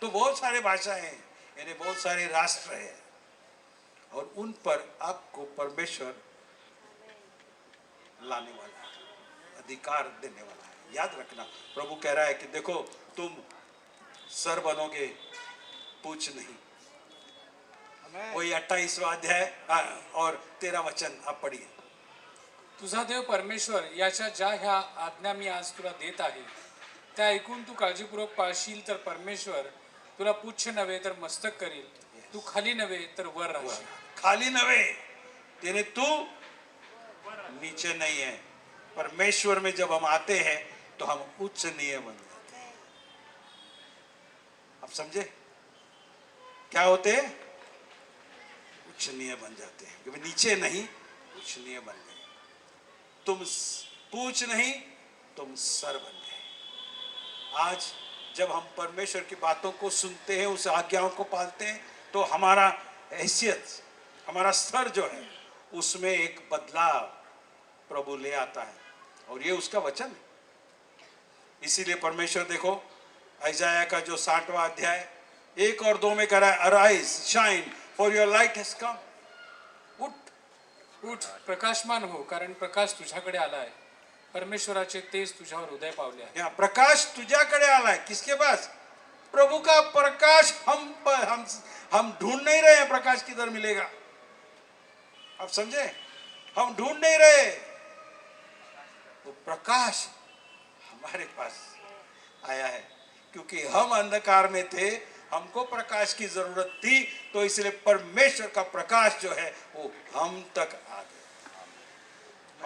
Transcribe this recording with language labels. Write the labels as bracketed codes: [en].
[hi] तो बहुत सारे भाषाएं हैं, यानी बहुत सारे राष्ट्र हैं और उन पर आपको परमेश्वर लाने वाला है, अधिकार देने वाला है। याद रखना प्रभु कह रहा है कि देखो तुम सर बनोगे, पूछ नहीं। [en] Amen. [hi] वही 28वां अध्याय और 13 वचन आप पढ़िए। [mr] तुझा देव परमेश्वर याच्या ज्या ह्या आज्ञा मी आज तुला देत आहे त्या ऐकून तू काळजीपूर्वक पाळशील तर परमेश्वर तुला पुच्छ नव्हे तर मस्तक करील, तू खाली नव्हे तर वर राहशील. [hi] खाली नवे तेने तू नीचे नहीं है। परमेश्वर में जब हम आते हैं तो हम उच्चनीय बन जाते हैं। आप समझे क्या होते हैं? उच्चनीय बन जाते हैं, क्योंकि नीचे नहीं उच्चनीय बन गए। तुम पूछ नहीं तुम सर बन गए। आज जब हम परमेश्वर की बातों को सुनते हैं, उस आज्ञाओं को पालते हैं, तो हमारा हैसियत, हमारा स्तर जो है उसमें एक बदलाव प्रभु ले आता है और ये उसका वचन है। इसीलिए परमेश्वर देखो यशायाह का जो 60वां अध्याय 1 और 2 में कह रहा है, [en] Arise shine for your light has come. [mr] उठ प्रकाशमान हो कारण प्रकाश तुझ्याकडे आला आहे, परमेश्वराचे तेज तुझ्यावर उदय पावले आहे. [hi] यहाँ प्रकाश [mr] तुझ्याकडे आला [hi] है। किसके पास? प्रभु का प्रकाश हम ढूंढ नहीं रहे हैं प्रकाश किधर मिलेगा। आप समझे? हम ढूंढ नहीं रहे, वो प्रकाश हमारे पास आया है क्योंकि हम अंधकार में थे, हमको प्रकाश की जरूरत थी, तो इसलिए परमेश्वर का प्रकाश जो है वो हम तक आ गया।